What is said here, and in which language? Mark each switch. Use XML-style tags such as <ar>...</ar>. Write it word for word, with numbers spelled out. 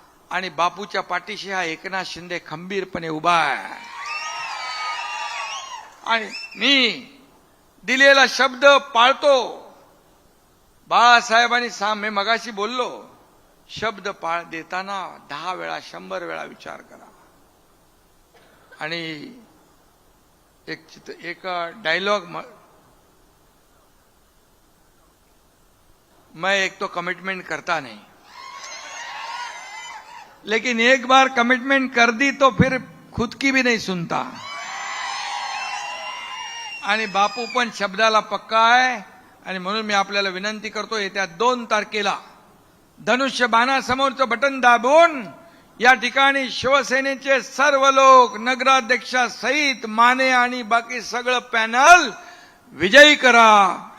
<mr>आणि बापूच्या पाठीशी हा एकनाथ शिंदे खंबीरपणे उभा आहे. आणि मी दिलेला शब्द पाळतो. बाळासाहेबांनी सामे मगाशी बोललो, शब्द पाळ देताना दहा वेळा शंभर वेळा विचार करा. आणि एक चित्र एक डायलॉग,</mr> <hi>मैं एक तो कमिटमेंट करता नहीं, लेकिन एक बार कमिटमेंट कर दी तो फिर खुद की भी नहीं सुनता.</hi> <mr>आणि बापू पण शब्दाला पक्का आहे. आणि म्हणून मी आपल्याला विनंती करतो, येत्या दोन तारखेला धनुष्य बाणासमोरचं बटन दाबून या ठिकाणी शिवसेनेचे सर्व लोक नगराध्यक्षासहित माने आणि बाकी सगळं पॅनल विजयी करा.</mr>